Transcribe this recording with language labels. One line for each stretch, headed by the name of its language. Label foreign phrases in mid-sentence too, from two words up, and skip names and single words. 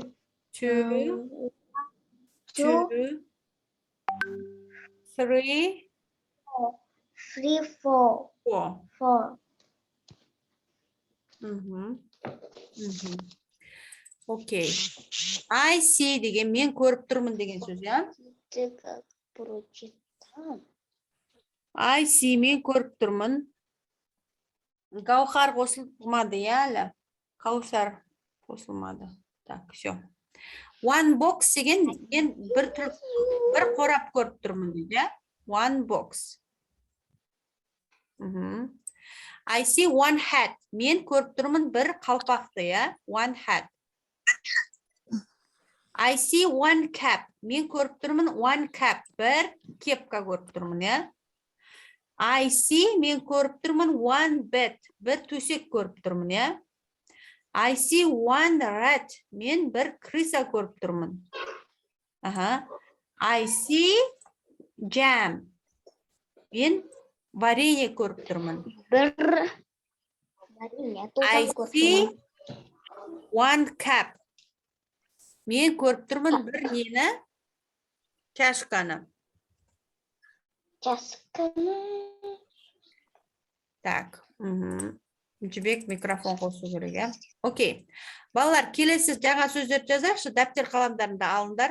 English: Two, three, four.
Kazakh: Окей.
English: I see
Kazakh: деген мен көріп тұрмын деген сөз, я?
English: I see
Kazakh: мен көріп тұрмын. Гаухар қосылмады, я, әлі? Каусар қосылмады.
Russian: Так, все.
English: One box
Kazakh: деген мен бір қорап көріп тұрмын дейді, я?
English: One box. I see one hat.
Kazakh: Мен көріп тұрмын бір қалпақты, я?
English: One hat. I see one cap.
Kazakh: Мен көріп тұрмын
English: one cap.
Kazakh: Бір кепка көріп тұрмын, я?
English: I see
Kazakh: мен көріп тұрмын
English: one bed.
Kazakh: Бір төсек көріп тұрмын, я?
English: I see one rat.
Kazakh: Мен бір крыса көріп тұрмын.
English: I see jam.
Kazakh: Мен варенье көріп тұрмын.
English: I see one cap.
Kazakh: Мен көріп тұрмын бір нені? Чашканы. Так. Жібек микрофон қосу керек, я? Окей. Балалар, келесі жаңа сөздерді жазайықшы, дәптер қаламдарында алыңдар.